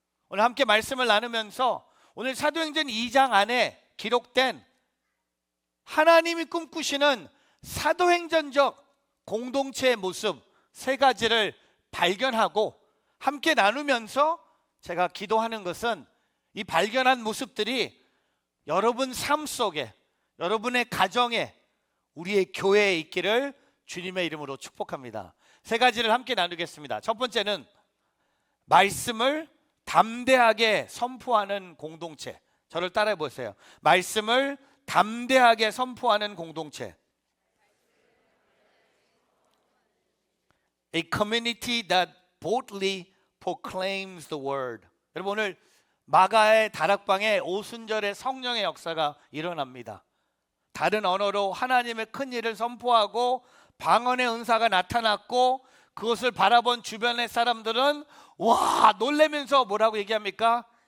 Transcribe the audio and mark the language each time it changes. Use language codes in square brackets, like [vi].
[ko] 오늘 함께 말씀을 나누면서 오늘 사도행전 2장 안에 기록된 하나님이 꿈꾸시는 사도행전적 공동체의 모습 세 가지를 발견하고 함께 나누면서 제가 기도하는 것은 이 발견한 모습들이 여러분 삶 속에, 여러분의 가정에, 우리의 교회에 있기를 주님의 이름으로 축복합니다. 세 가지를 함께 나누겠습니다. 첫 번째는 말씀을 담대하게 선포하는 공동체. 저를 따라해 보세요. 말씀을 담대하게 선포하는 공동체. [en] A community that boldly proclaims the word. [ko] 여러분, 오늘 마가의 다락방에 오순절의 성령의 역사가 일어납니다. 다른 언어로 하나님의 큰 일을 선포하고 방언의 은사가 나타났고 그것을 바라본 주변의 사람들은 와 놀라면서 뭐라고 얘기합니까?